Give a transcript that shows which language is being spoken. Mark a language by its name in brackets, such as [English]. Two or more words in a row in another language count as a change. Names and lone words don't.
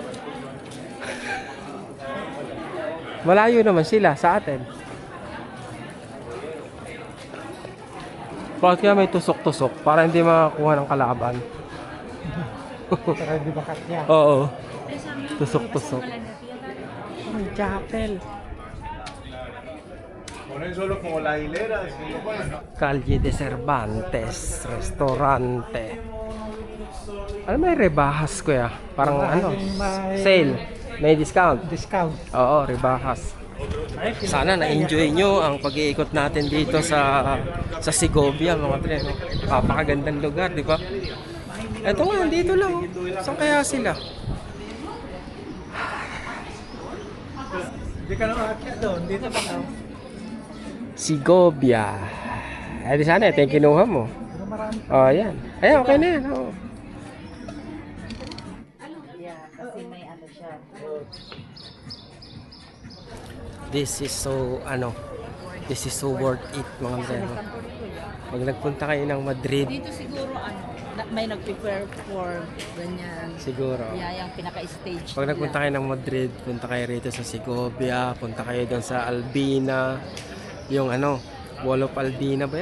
[Filipino] Malayo naman sila sa atin. Bakit kaya may tusok-tusok para hindi makakuha ng kalaban? Para hindi bakat niya. Oo. Tusok-tusok. May chapel. [Spanish] Solo como la hilera, Calle de Cervantes, restaurante. [Filipino] Ano may rebahas kuya? Parang ano? Sale. May discount. Discount. Oo, rebahas. Sana na-enjoy nyo ang pag-iikot natin dito sa Segovia, mga pre. Napakagandang lugar, di ba? Eto nga, dito lang. Saan kaya sila? Hindi ka naman akit doon. Dito pa ka. Segovia. Eh di sana, ito yung kinuha mo. Pero marami. Oh, yan. Ayan, okay na yan. Oh. Kasi may ano siya. [English] This is so worth it, [Filipino] mga breno. Pag nagpunta kayo ng Madrid, Dito siguro may nag-prepare for ganyan. siguro. Yung pinaka-stage. Pag nagpunta kayo ng Madrid, punta kayo rito sa Segovia, punta kayo doon sa Albina. Yung Wall of Albina ba yun?